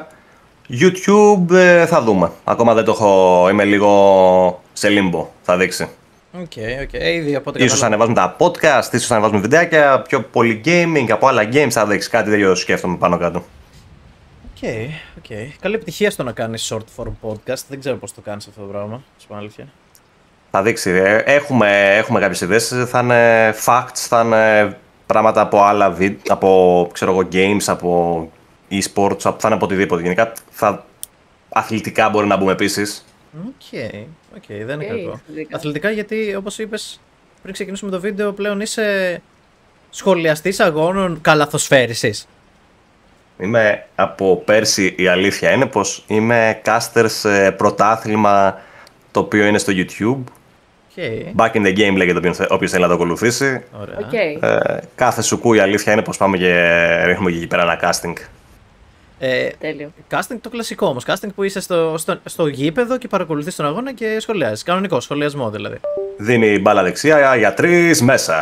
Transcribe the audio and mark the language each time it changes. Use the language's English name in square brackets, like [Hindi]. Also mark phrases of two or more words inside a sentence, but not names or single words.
[Greek] YouTube θα δούμε. Ακόμα δεν το έχω, είμαι λίγο σε limbo, θα δείξει. Ίσως ανεβάζουμε τα podcast, ίσως ανεβάζουμε βιντεάκια, πιο πολύ gaming, από άλλα games θα δείξει, κάτι τέτοιο σκέφτομαι πάνω κάτω. Οκ. Καλή επιτυχία στο να κάνεις [English] short form podcast. [Greek] Δεν ξέρω πώς το κάνεις αυτό το πράγμα, στην αλήθεια. Θα δείξει. Έχουμε κάποιες ιδέες. Θα είναι facts, θα είναι πράγματα από άλλα από ξέρω εγώ, games, από e-sports, θα είναι από οτιδήποτε. Γενικά αθλητικά μπορεί να μπούμε επίσης. Οκ, δεν είναι κακό. Αθλητικά, γιατί όπως είπες πριν ξεκινήσουμε το βίντεο, πλέον είσαι σχολιαστής αγώνων καλαθοσφαίρισης. Είμαι από πέρσι, η αλήθεια είναι πως είμαι caster σε πρωτάθλημα το οποίο είναι στο YouTube. Back in the game λέγεται, όποιος θέλει να το ακολουθήσει. Κάθε σουκού η αλήθεια είναι πως πάμε και ρίχνουμε και εκεί πέρα ένα casting. Τέλειο. Casting το κλασικό όμως. Casting που είσαι στο γήπεδο και παρακολουθείς τον αγώνα και σχολιάζεις. Κανονικό σχολιασμό δηλαδή. Δίνει μπάλα δεξιά για 3 μέσα.